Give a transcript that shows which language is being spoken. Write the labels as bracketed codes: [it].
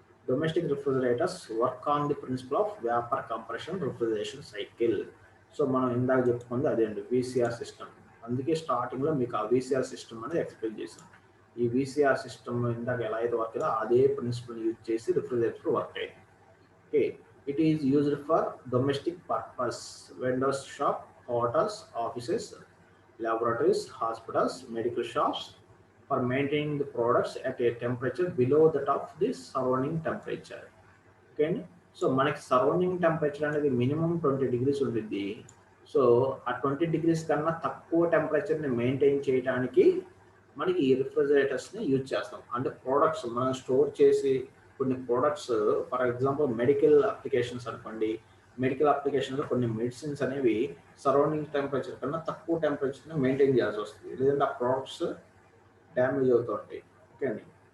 [en] Domestic refrigerators work on the principle of vapor compression refrigeration cycle. [te] So మనం ఇందాక చెప్పుకుంది అదే అండి వీసీఆర్ సిస్టమ్. అందుకే స్టార్టింగ్లో మీకు ఆ వీసీఆర్ సిస్టమ్ అనేది ఎక్స్ప్లెయిన్ చేశాను. ఈ వీసీఆర్ సిస్టమ్ ఇందాక ఎలా అయితే వర్క్ అయిందో అదే ప్రిన్సిపల్ యూజ్ చేసి రిఫ్రిజిరేటర్ వర్క్ అయింది. [en] Okay, it is used for domestic purpose, vendors shop, hotels, offices, laboratories, hospitals, medical shops, for maintaining the products at a temperature below that of the surrounding temperature. [te] Okay అండి. So మనకి surrounding temperature అనేది minimum 20 degrees ఉంటుంది. So ఆ 20 degrees కన్నా తక్కువ టెంపరేచర్ని maintain చేయడానికి మనకి ఈ రిఫ్రిజిరేటర్స్ని యూజ్ చేస్తాం. అంటే ప్రోడక్ట్స్ మనం స్టోర్ చేసి కొన్ని products, for example medical applications అనుకోండి, మెడికల్ అప్లికేషన్లో కొన్ని మెడిసిన్స్ అనేవి సరౌండింగ్ టెంపరేచర్ కన్నా తక్కువ టెంపరేచర్ని మెయింటైన్ చేయాల్సి వస్తుంది, లేదంటే ఆ ప్రోడక్ట్స్ డ్యామేజ్ అవుతూ ఉంటాయి. ఓకే అండి.